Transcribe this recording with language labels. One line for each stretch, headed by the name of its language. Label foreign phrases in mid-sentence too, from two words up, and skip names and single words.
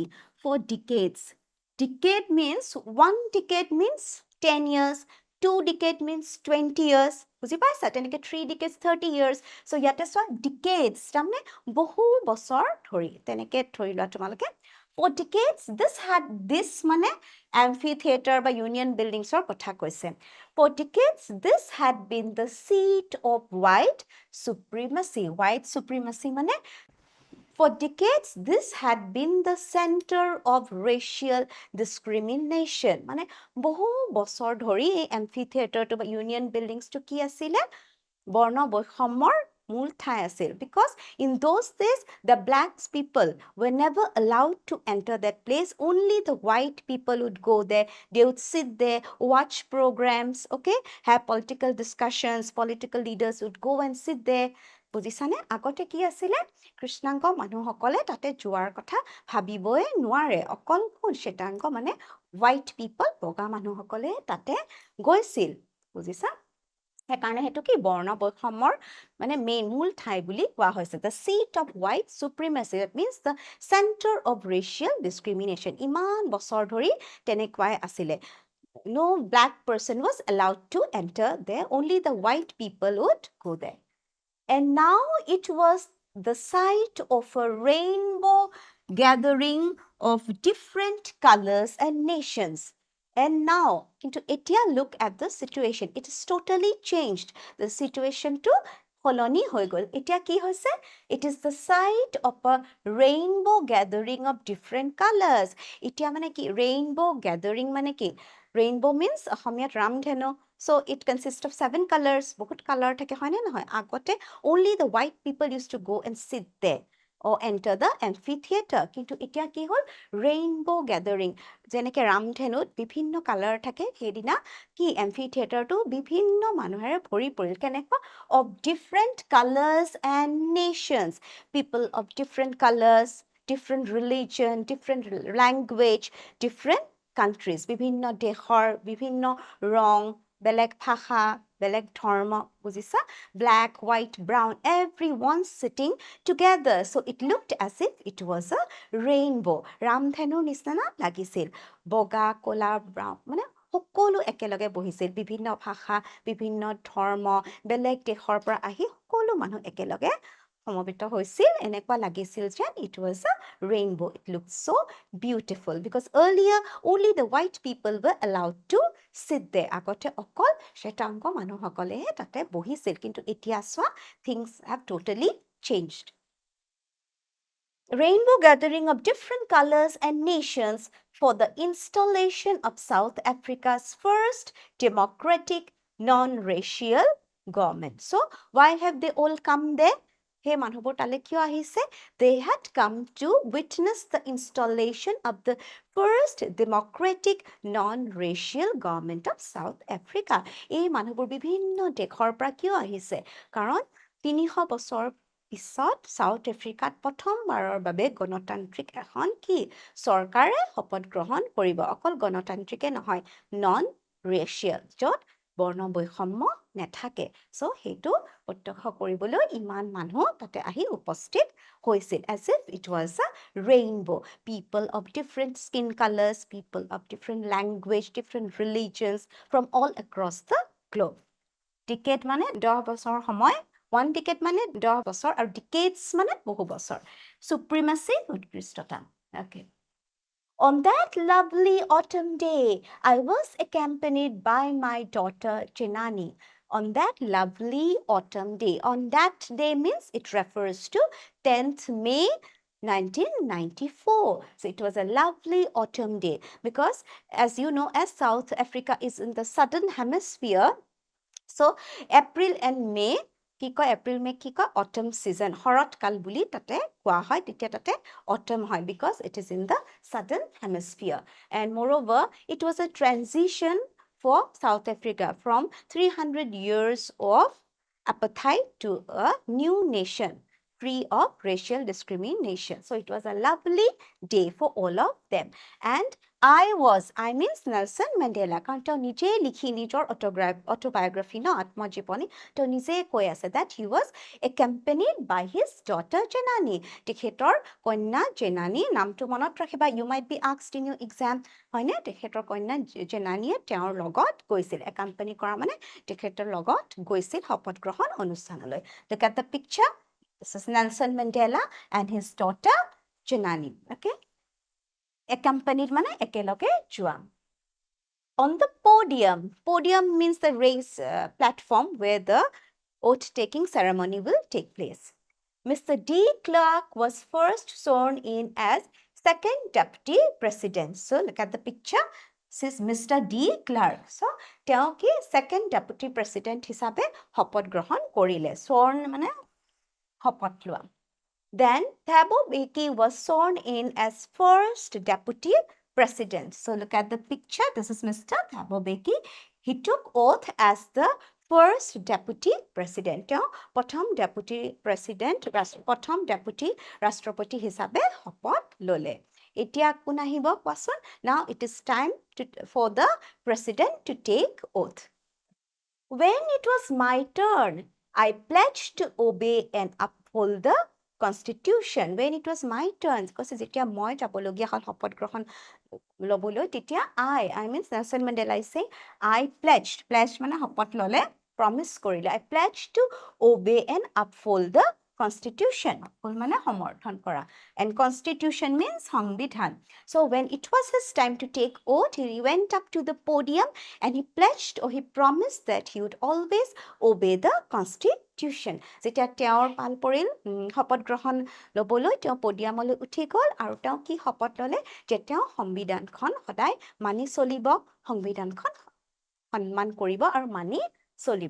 English: For decades. Decade means, one decade means 10 years, 2 decade means 20 years.
Assamese: বুজি পাইছা? তেনেকৈ
English: 3 decades, 30 years.
Assamese: So ইয়াতে চোৱা decades, তাৰমানে বহু বছৰ ধৰি। তেনেকৈ ধৰি লোৱা তোমালোকে।
English: For decades, this
Assamese: মানে amphitheater বা
English: union buildings
Assamese: ৰ কথা কৈছে.
English: For decades, this had been the seat of white supremacy. White supremacy
Assamese: মানে
English: for decades, this had been the center of racial discrimination.
Assamese: মানে বহু বছৰ ধৰি এই amphitheater বা
English: union buildings
Assamese: to কি আছিলে? বৰ্ণ বৈষম্যৰ মূল ঠাই আছিল
English: because in those days the black people were never allowed to enter that place. Only the white people would go there. They would sit there, watch programs, okay, have political discussions. Political leaders would go and sit there.
Assamese: বুজিছানে? আগতে কি আছিলে? কৃষ্ণাংগ মানুহসকলে তাতে যোৱাৰ কথা ভাবিবই নোৱাৰে। অকল শ্বেতাংগ মানে
English: white people
Assamese: বগা মানুহসকলে তাতে গৈছিল। বুজিছা? সেইকাৰণে সেইটো কি বৰ্ণ বৈষম্যৰ মানে মেইন মূল ঠাই বুলি কোৱা হৈছে
English: the seat of white supremacy that means the center of racial discrimination
Assamese: ইমান বছৰ ধৰি তেনেকুৱাই আছিলে
English: no black person was allowed to enter there. Only the white people would go there. And now it was the site of a rainbow gathering of different colors and nations. And now, into Etia, look at the situation. It is totally changed. The situation to
Assamese: হ'লনি হৈ গ'ল। এতিয়া কি হৈছে?
English: It is the site of a rainbow gathering of different colors.
Assamese: এতিয়া মানে কি?
English: Rainbow gathering
Assamese: মানে কি?
English: Rainbow means
Assamese: অসমীয়াত ৰামধেনু.
English: So it consists of 7 colors.
Assamese: বহুত color থাকে হয় নে নহয়.
English: Agote only the white people used to go and sit there or enter the amphitheater.
Assamese: কিন্তু এতিয়া কি হ'ল?
English: Rainbow gathering.
Assamese: যেনেকৈ ৰামধেনুত বিভিন্ন color থাকে সেইদিনা কি amphitheater টো বিভিন্ন মানুহেৰে ভৰি পৰিল কেনেকুৱা
English: of different colors and nations. People of different colors, different religion, different language, different countries.
Assamese: বিভিন্ন দেহৰ, বিভিন্ন ৰং, বেলেগ ভাষা, বেলেগ ধৰ্ম, বুজিছা?
English: Black, white, brown, everyone sitting together. So it looked as if it was a rainbow.
Assamese: ৰামধেনুৰ নিচিনা লাগিছিল। বগা, কলা, brown, মানে সকলো একেলগে বহিছিল। বিভিন্ন ভাষা, বিভিন্ন ধৰ্ম, বেলেগ দেশৰ পৰা আহি সকলো মানুহ একেলগে সমবেত হৈছিল। এনেকুৱা লাগিছিল যে
English: it was a rainbow. It looked so beautiful because earlier only the white people were allowed to sit there.
Assamese: আগতে অকল শ্বেতাংগ মানুহসকলেহে তাতে বহিছিল। কিন্তু এতিয়া চোৱা,
English: things have totally changed. Rainbow gathering of different colors and nations for the installation of South Africa's first democratic non-racial government. So why have they all come there?
Assamese: এই মানুহবোৰ তালৈ কিয় আহিছে?
English: They had come to witness the installation of the first democratic non-racial government of South Africa.
Assamese: এই মানুহবোৰ বিভিন্ন দেশৰ পৰা কিয় আহিছে? Karon 300 বছৰ পিছত সাউথ আফ্ৰিকাত প্ৰথমবাৰৰ বাবে গণতান্ত্ৰিক এখন কি চৰকাৰে শপত গ্ৰহণ কৰিব। অকল গণতান্ত্ৰিকে নহয়,
English: non racial,
Assamese: য'ত বৰ্ণ বৈষম্য নেথাকে। চ' সেইটো প্ৰত্যক্ষ কৰিবলৈ ইমান মানুহ তাতে আহি উপস্থিত হৈছিল।
English: As if it was a rainbow. People of different skin colors, people of different language, different religions from all across the globe.
Assamese: Decade মানে 10 বছৰ সময়,
English: one decade
Assamese: মানে 10 বছৰ, আৰু decades মানে বহু বছৰ। Supremacy, উৎকৃষ্টতা। Okay.
English: On that lovely autumn day, I was accompanied by my daughter Chenani. On that lovely autumn day. On that day means it refers to 10th May 1994. So it was a lovely autumn day because, as you know, as South Africa is in the southern hemisphere, so April and May
Assamese: কি কয়, এপ্ৰিল মে কি কয়,
English: autumn season,
Assamese: শৰৎ কাল বুলি তাতে কোৱা হয়। তেতিয়া তাতে অটম হয়
English: because it is in the southern hemisphere. And moreover, it was a transition for South Africa from 300 years of apartheid to a new nation free of racial discrimination. So it was a lovely day for all of them. And I means Nelson Mandela,
Assamese: কাৰণ তেওঁ নিজে লিখি নিজৰ autobiography ন, আত্মজীৱনী, তেওঁ নিজে কৈ আছে
English: that he was accompanied by his daughter Jenani.
Assamese: তেখেতৰ কন্যা জেনানী, নামটো মনত ৰাখিবা,
English: you might be asked in your exam,
Assamese: হয়নে? তেখেতৰ কন্যা জেনানীয়ে তেওঁৰ লগত গৈছিল। accompany কৰা মানে তেখেতৰ লগত গৈছিল শপত গ্ৰহণ অনুষ্ঠানলৈ।
English: Look at the picture. This is Nelson Mandela and his daughter Jenani.
Assamese: Okay? Accompanied মানে একেলগে যোৱা।
English: On the podium, podium means the raised platform where the oath-taking ceremony will take place. Mr. D. Clark was first sworn in as second deputy president. So look at the picture. This is Mr. D. Clark.
Assamese: So তেওঁ কি
English: second deputy president
Assamese: হিচাপে শপত গ্ৰহণ কৰিলে। sworn মানে শপত লোৱা।
English: Then Thabo Mbeki was sworn in as first deputy president. So look at the picture. This is Mr. Thabo Mbeki. He took oath as the first deputy president.
Assamese: প্ৰথম
English: deputy president,
Assamese: প্ৰথম
English: deputy ৰাষ্ট্ৰপতি
Assamese: হিচাপে শপত ল'লে। এতিয়া কোন আহিব কোৱাচোন?
English: Now it is time for the president to take oath. When it was my turn, I pledged to obey and uphold the Constitution. When it was my turn, because
Assamese: যেতিয়া মই যাবলগীয়া হ'ল শপত গ্ৰহণ ল'বলৈ তেতিয়া
English: I means Nelson Mandela is saying I pledged
Assamese: মানে শপত ল'লে
English: promise কৰিলে I pledged to obey and uphold the constitution
Assamese: মানে সমৰ্থন কৰা
English: and constitution means
Assamese: সংবিধান
English: so when it was his time to take oath he went up to the podium and he pledged or he promised that he would always obey the constitution
Assamese: যেতিয়া তেওঁৰ পাল পৰিল শপত গ্ৰহণ ল'বলৈ তেওঁ পডিয়ামলৈ উঠি গ'ল আৰু তেওঁ কি শপত ল'লে যে তেওঁ সংবিধানখন সদায় মানি চলিব সংবিধানখন সন্মান কৰিব আৰু মানি চলিব